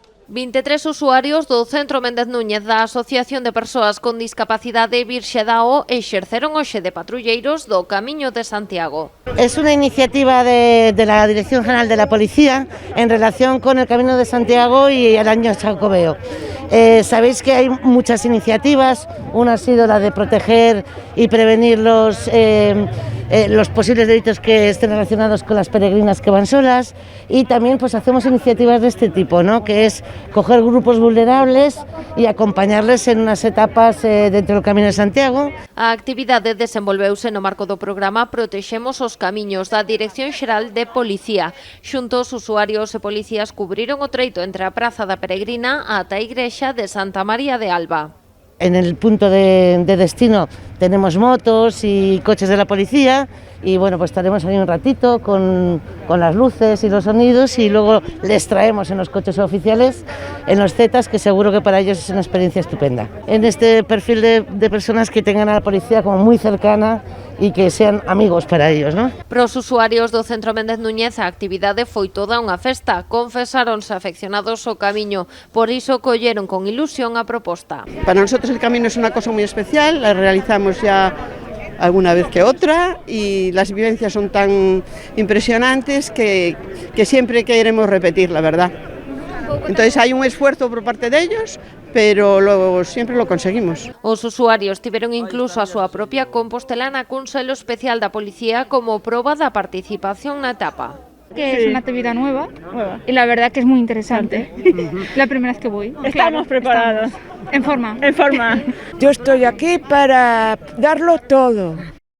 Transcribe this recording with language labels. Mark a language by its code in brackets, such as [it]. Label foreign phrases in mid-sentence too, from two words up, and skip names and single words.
[gl] 23 usuarios do Centro Méndez Núñez da Asociación de Persoas con Discapacidade Virxe da O exerceron hoxe de patrulleiros do Camiño de Santiago. [es] Es una iniciativa de la Dirección General de la Policía en relación con el Camino de Santiago y el Año Jacobeo. Sabéis que hay muchas iniciativas, una ha sido la de proteger y prevenir los posibles delitos que estén relacionados con las peregrinas que van solas, y también pues hacemos iniciativas de este tipo, ¿no? Que es coger grupos vulnerables y acompañarles en unas etapas dentro del Camino de Santiago. [gl] A actividade desenvolveuse no marco do programa Protexemos os Camiños da Dirección Xeral de Policía. Xuntos, usuarios e policías cubriron o treito entre a Praza da Peregrina ata a Igrexa de Santa María de Alba. [es] En el punto de destino tenemos motos y coches de la policía y bueno, pues estaremos ahí un ratito con las luces y los sonidos, y luego les traemos en los coches oficiales, en los Zetas, que seguro que para ellos es una experiencia estupenda. En este perfil de personas que tengan a la policía como muy cercana e que sean amigos para ellos, ¿no? [gl] Para os usuarios do Centro Méndez Núñez a actividade foi toda unha festa. Confesáronse afeccionados ao camiño, por iso colleron con ilusión a proposta. [es] Para nosotros el camino es una cosa muy especial, la realizamos ya alguna vez que otra y las vivencias son tan impresionantes que siempre queremos repetir, la verdad. Entonces hay un esfuerzo por parte de ellos, pero siempre lo conseguimos. [gl] Os usuarios tiveron incluso a súa propia compostelana cun selo especial da policía como proba da participación na etapa. [es] Que es una actividad nueva y la verdad que es muy interesante. La primera vez que voy. Estamos preparados. En forma. En forma. Yo estoy aquí para darlo todo.